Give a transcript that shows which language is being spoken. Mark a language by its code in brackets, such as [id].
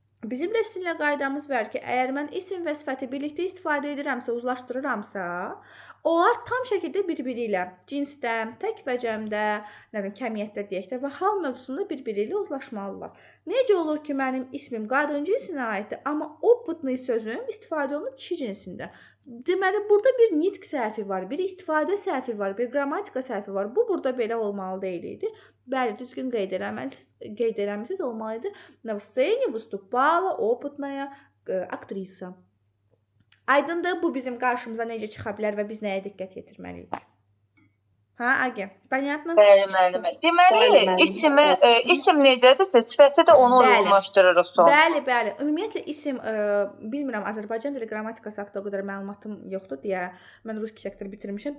[az] Bizim də sizinlə qaydamız var ki, əgər mən isim və sifəti birlikdə istifadə edirəmsə, uzlaşdırıramsa, onlar tam şəkildə bir-biri ilə cinsdə, tək və cəmdə, kəmiyyətdə deyək də və hal mövzusunda bir-biri ilə uzlaşmalılar. Necə olur ki, mənim ismim qadın cinsinə aiddir, amma oputni sözüm istifadə olunub kişi cinsində. Deməli, burada bir nitq səhvi var, bir istifadə səhvi var, bir qrammatika səhvi var. Bu, burada belə olmalı deyildi. Bəli, düzgün qeyd eləmisiniz olmalıydı. [ru] На сцене выступала опытная актриса. [az] Aydındır, bu bizim qarşımıza necə çıxa bilər və biz nəyə diqqət yetirməliyik? Ha, Agi, [ru] понятно? [az] Bəli, müəllimə. Deməli, isim necədirsə, sifəti də onu uyğunlaşdırırıq sonra. Bəli. Ümumiyyətlə isim, bilmirəm, Azərbaycan dili qrammatikası haqqında o qədər məlumatım yoxdur deyə mən rus sektoru bitirmişəm.